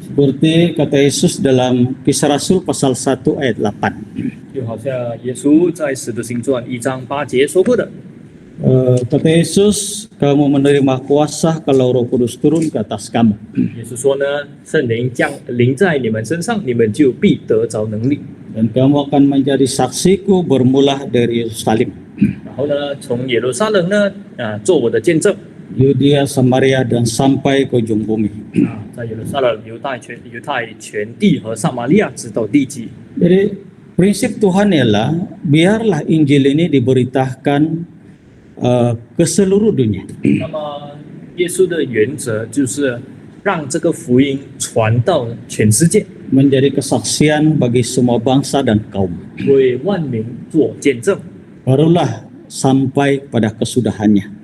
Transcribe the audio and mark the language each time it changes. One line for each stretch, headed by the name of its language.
Malay: Seperti kata Yesus dalam Kisah Rasul pasal 1 ayat 8.
Chinese: 就好像耶稣在使徒行传1章8节说过的。
Malay: Kata Yesus, kamu menerima kuasa kalau Roh Kudus turun ke atas kamu.
Chinese: 耶稣说呢，圣灵降临在你们身上，你们就必得着能力。
Malay: Dan kamu akan menjadi saksiku bermula dari Yerusalem,
Chinese: 然后呢，从耶路撒冷呢，做我的见证。
Malay: Yudea, Samaria dan sampai ke ujung bumi.
Chinese: 在耶路撒冷、犹太全地和撒玛利亚直到地极。
Malay: Jadi prinsip Tuhan ialah biarlah Injil ini diberitakan ke seluruh dunia.
Chinese: 那么耶稣的原则就是让这个福音传到全世界，
Malay: Menjadi kesaksian bagi semua bangsa dan kaum.
Chinese: 为万民做见证。
Malay: Barulah sampai pada kesudahannya.